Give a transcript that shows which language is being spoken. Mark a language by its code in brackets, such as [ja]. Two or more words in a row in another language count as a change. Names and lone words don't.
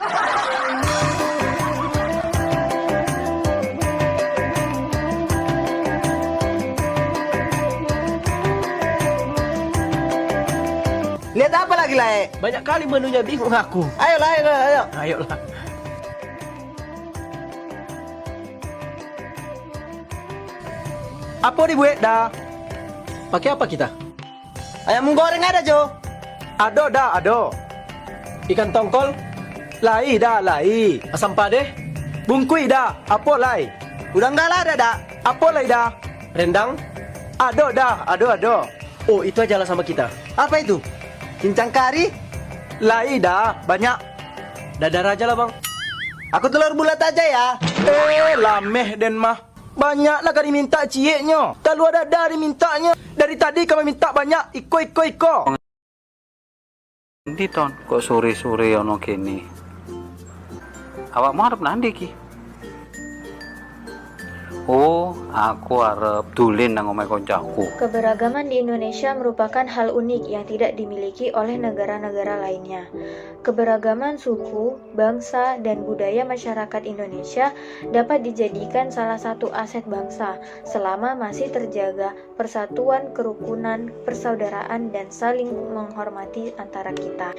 [id] Lihat apa lagi, Lai? Banyak kali menunya, bingung aku. Ayolah, ayo. Ayolah. Apa dibuat dah? Pakai apa kita? Ayam goreng ada, [min] Jo? Ado. Ikan tongkol? Lai dah, lai. Asam padeh? Bungkui dah. Apa lai? Udang galah ada dah. Apa lai dah? Rendang? Ado dah, ado. Oh, [id] itu aja lah sama kita. Apa itu? [min] Cincang kari? Lai dah, banyak. [id] Dadar aja lah, Bang. Aku telur bulat aja ya. [min] Lameh den mah. [id] Banyak lah kami minta cieknya. Kalau ada dari mintanya. Dari tadi kami minta banyak. [min] Iko. [id] Nanti ton, [jv] kok sore-sore ono kene. Awak mau arep nandi ki? Oh, aku arep dolen nang omahe koncoku. [id] Keberagaman di Indonesia merupakan hal unik yang tidak dimiliki oleh negara-negara lainnya. Keberagaman suku, bangsa, dan budaya masyarakat Indonesia dapat dijadikan salah satu aset bangsa selama masih terjaga persatuan, kerukunan, persaudaraan, dan saling menghormati antara kita.